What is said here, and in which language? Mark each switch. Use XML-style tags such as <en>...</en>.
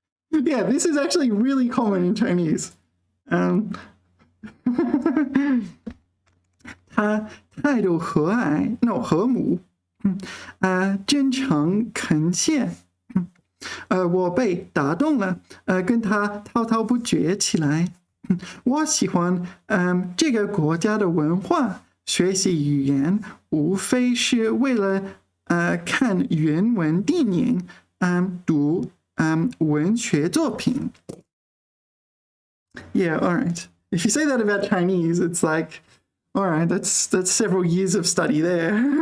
<en>Yeah, this is actually really common in Chinese.</en> <zh>他态度和蔼，</zh> <en>no</en> <zh>和睦，真诚恳切，我被打动了，跟他滔滔不绝起来。我喜欢这个国家的文化，学习语言无非是为了看原文电影，读文学作品。</zh> <en>Yeah, all right. If you say that about Chinese, it's like, all right, that's several years of study there.</en>